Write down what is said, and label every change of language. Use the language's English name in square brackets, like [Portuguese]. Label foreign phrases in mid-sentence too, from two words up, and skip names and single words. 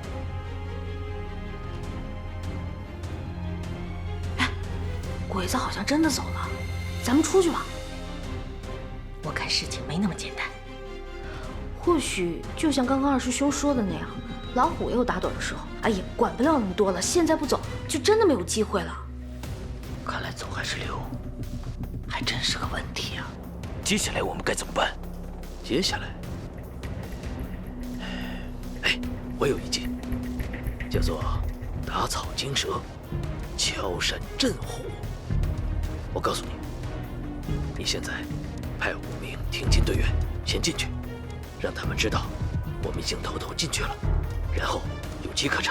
[Chinese] 鬼子好像真的走了，咱們出去吧。我看事情沒那麼簡單，或許就像剛剛二師兄說的那樣，老虎也有打盹的時候。哎呀，管不了那麼多了，現在不走就真的沒有機會了。看來走還是留，還真是個問題啊。接下來我們該怎麼辦？接下來，哎，我有一計，叫做打草驚蛇，敲山震虎。我告訴你，你現在派5名挺進隊員先進去，讓他們知道我們已經偷偷進去了，然後有機可乘。